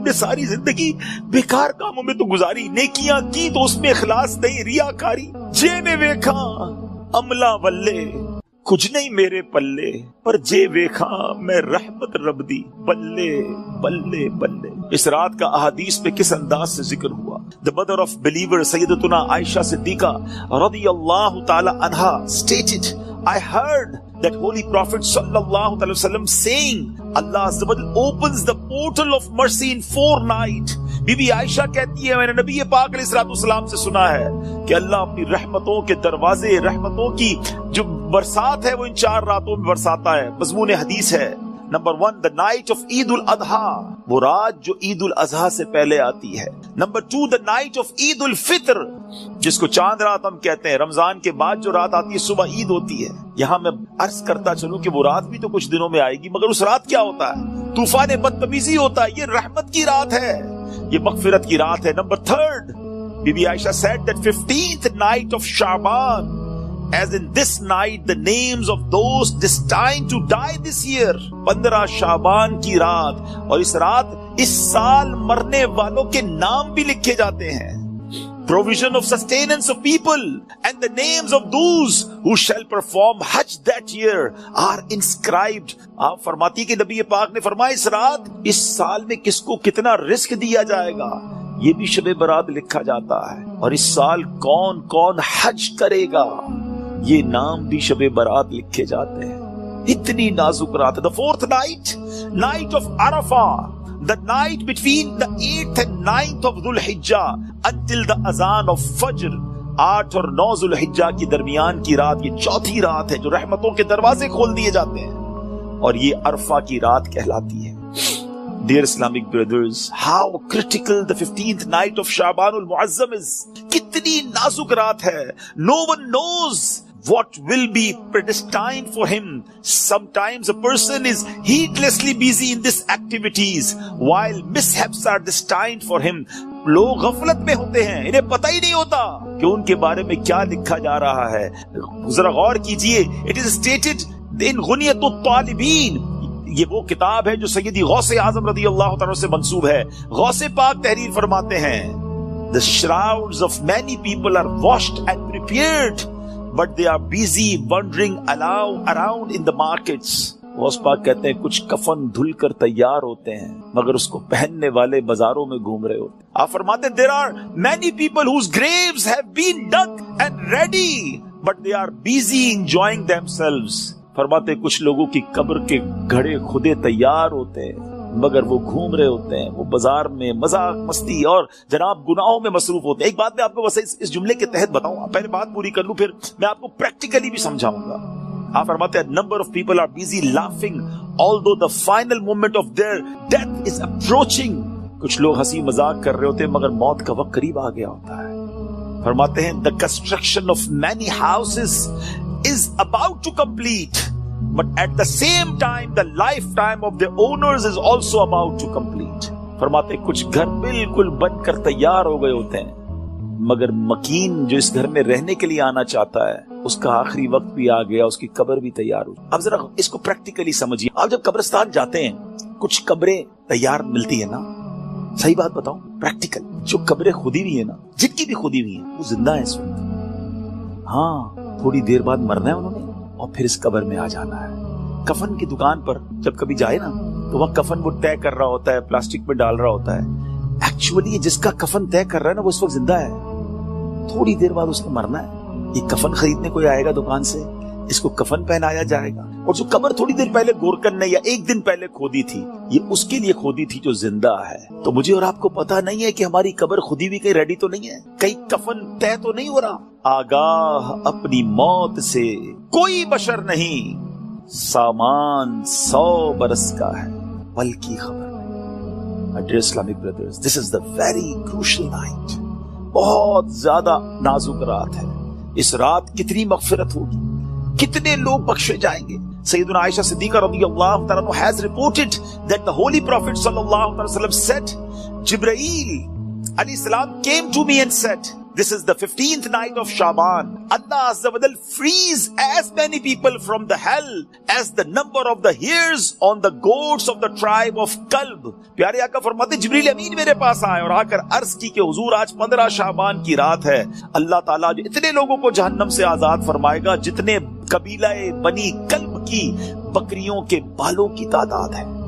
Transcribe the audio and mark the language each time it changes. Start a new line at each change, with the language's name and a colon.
Urdu: ہم نے ساری زندگی بیکار کاموں میں تو گزاری، نیکیاں کی تو اس میں اخلاص نہیں، ریاکاری.
Punjabi: جے میں ویکھا عملہ ولے کچھ نہیں میرے پلے، پر جے ویکھا میں رحمت رب دی بلے بلے بلے.
Urdu: اس رات کا احادیث میں کس انداز سے ذکر ہوا.
English: The mother of believer سیدتنا Aisha Siddiqa رضی اللہ تعالی عنہا stated, I heard that holy prophet sallallahu alaihi wasallam saying, Allah azza wa jalla opens the portal of mercy in 4 nights.
Urdu: Be be عائشہ کہتی ہے میں نے نبی پاک علیہ الصلوۃ والسلام سے سنا ہے کہ اللہ اپنی رحمتوں کے دروازے، رحمتوں کی جو برسات ہے وہ ان 4 راتوں میں برساتا ہے. مضمون حدیث ہے نمبر 1
English: the night of
Urdu: عید الاضحیٰ، وہ رات جو عید الاضحیٰ سے پہلے آتی ہے. نمبر 2
English: the night of
Urdu: عید الفطر، جس کو چاند رات ہم کہتے ہیں. رمضان کے بعد جو رات آتی ہے صبح عید ہوتی ہے. یہاں میں عرض کرتا چلوں کہ وہ رات بھی تو کچھ دنوں میں آئے گی، مگر اس رات کیا ہوتا ہے؟ طوفان بدتمیزی ہوتا ہے. یہ رحمت کی رات ہے، یہ مغفرت کی رات ہے. Number 3
English: بی بی Aisha said that 15th night of Shaban, as in this night the names of those destined to die this year.
Urdu: 15 شعبان کی رات، اور اس رات اس سال مرنے والوں کے نام بھی لکھے جاتے ہیں.
English: Provision of sustenance of people and the names of those who shall perform Hajj that year are inscribed.
Urdu: آپ فرماتی کہ نبی پاک نے فرمایا اس رات اس سال میں کس کو کتنا رزق دیا جائے گا یہ بھی شب برات لکھا جاتا ہے، اور اس سال کون کون حج کرے گا یہ نام بھی شب برات لکھے جاتے ہیں. اتنی نازک رات ہے.
English: The 4th night, night of Arafah, the night between the 8th and 9th of Dhul Hijjah until the azan of Fajr.
Urdu: 8 اور 9 ذو الحجہ کی درمیان کی رات، یہ 4تھی رات ہے جو رحمتوں کے دروازے کھول دیے جاتے ہیں، اور یہ عرفہ کی رات کہلاتی ہے.
English: Dear Islamic brothers, how critical the 15th night of Shaban al-Muazzam is.
Urdu: کتنی نازک رات ہے.
English: No one knows what will be predestined for him. Sometimes a person is heedlessly busy in these activities while mishaps are destined for him.
Urdu: لوگ غفلت میں ہوتے ہیں, انہیں پتہ ہی نہیں ہوتا کہ ان کے بارے میں کیا لکھا جا رہا ہے. ذرا غور کیجئے,
English: it is stated in
Urdu: غنیۃ الطالبین, یہ وہ کتاب ہے جو سیدی غوث اعظم رضی اللہ تعالیٰ سے منسوب ہے. غوث پاک تحریر فرماتے ہیں,
English: the shrouds of many people are washed and prepared, but they are busy wandering around in the markets.
Urdu: Ghaus Pak کہتے ہیں کچھ کفن دھل کر تیار ہوتے ہیں مگر اس کو پہننے والے بازاروں میں گھوم رہے ہوتے ہیں. آپ فرماتے ہیں
English: there are many people whose graves have been dug and ready, but they are busy enjoying themselves.
Urdu: فرماتے کچھ لوگوں کی قبر کے گھڑے خودے تیار ہوتے ہیں مگر وہ گھوم رہے ہوتے ہیں, وہ بازار میں مذاق مستی اور جناب گناہوں میں مصروف ہوتے ہیں. ایک بات میں آپ کو بس اس جملے کے تحت بتاؤں, پہلے بات پوری کر لوں پھر میں آپ کو پریکٹیکلی بھی سمجھاؤں گا. آپ فرماتے ہیں
English: number of people are busy laughing although the final moment of their death is approaching.
Urdu: کچھ لوگ ہنسی مذاق کر رہے ہوتے ہیں مگر موت کا وقت قریب آ گیا ہوتا ہے. فرماتے ہیں
English: the construction of many houses is about to complete, but at the same time the lifetime of the owners is also about to complete.
Urdu: فرماتے ہیں کچھ گھر بالکل بن کر تیار ہو گئے ہوتے ہیں مگر مکین جو اس گھر میں رہنے کے لیے آنا چاہتا ہے اس کا آخری وقت بھی آ گیا, اس کی قبر بھی تیار ہو. اب ذرا اس کو پریکٹیکلی سمجھیے. آپ جب قبرستان جاتے ہیں کچھ قبریں تیار ملتی ہے نا, صحیح بات بتاؤں پریکٹیکل, جو قبریں خودی ہوئی ہیں نا, جن کی بھی خودی ہوئی ہیں وہ زندہ ہیں اس وقت. ہاں تھوڑی دیر بعد مرنا ہے انہوں نے اور پھر اس قبر میں آ جانا ہے. کفن کی دکان پر جب کبھی جائے نا تو وہاں کفن وہ طے کر رہا ہوتا ہے, پلاسٹک میں ڈال رہا ہوتا ہے. ایکچولی جس کا کفن طے کر رہا ہے نا وہ اس وقت زندہ ہے, تھوڑی دیر بعد اس نے مرنا ہے. یہ کفن خریدنے کوئی آئے گا دکان سے, اس کو کفن پہنایا جائے گا, اور جو قبر تھوڑی دیر پہلے گورکن نے یا ایک دن پہلے کھودی تھی یہ اس کے لیے کھودی تھی جو زندہ ہے. تو مجھے اور آپ کو پتا نہیں ہے کہ ہماری قبر خودی بھی کہیں ریڈی تو نہیں ہے, کہیں کفن طے تو نہیں ہو رہا. آگاہ اپنی موت سے کوئی بشر نہیں, سامان 100 برس کا ہے بلکہ خبر نہیں.
English: My dear Islamic brothers, this is the very crucial night.
Urdu: بہت زیادہ نازک رات ہے. اس رات کتنی مغفرت ہوگی, کتنے لوگ بخشے جائیں گے.
English: سیدنا Aisha Siddiqa رضی اللہ تعالیٰ عنہ has reported that the holy prophet sallallahu alaihi wasallam said, Jibreel alayhi salam came to me and said, this is the 15th night of Shaban. Allah Azza wa Jal frees as many people from the hell as the number of the hairs on the goats of the tribe of Kalb.
Urdu: پیارے آقا فرماتے جبریل امین میرے پاس آئے اور آ کر عرض کی کہ حضور آج 15 شعبان کی رات ہے. اللہ تعالیٰ جو اتنے لوگوں کو جہنم سے آزاد فرمائے گا جتنے قبیلہ بنی کلب کی بکریوں کے بالوں کی تعداد ہے.